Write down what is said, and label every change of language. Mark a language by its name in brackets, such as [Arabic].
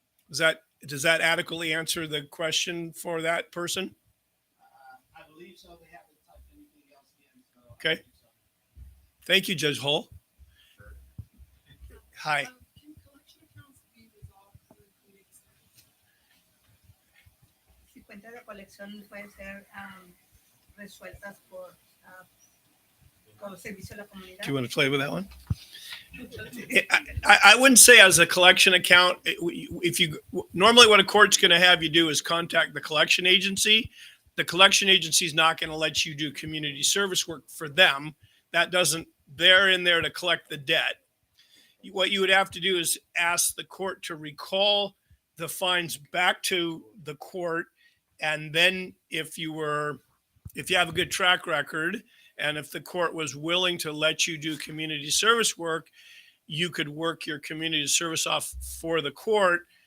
[English] Does that adequately answer the question for that person? I believe so. They haven't typed anything else in. So I Okay. believe so. Thank you, Judge Hull. Hi. Can collection accounts be resolved through community service? [Spanish] Si cuentas de colección pueden ser resueltas por servicio a la comunidad. [English] Do you want to play with that one? I wouldn't say as a collection account. If you normally what a court's going to have you do is contact the collection agency. The collection agency is not going to let you do community service work for them. They're in there to collect the debt. What you would have to do is ask the court to recall the fines back to the court, and then if you have a good track record, and if the court was willing to let you do community service work, you could work your community service off for the court.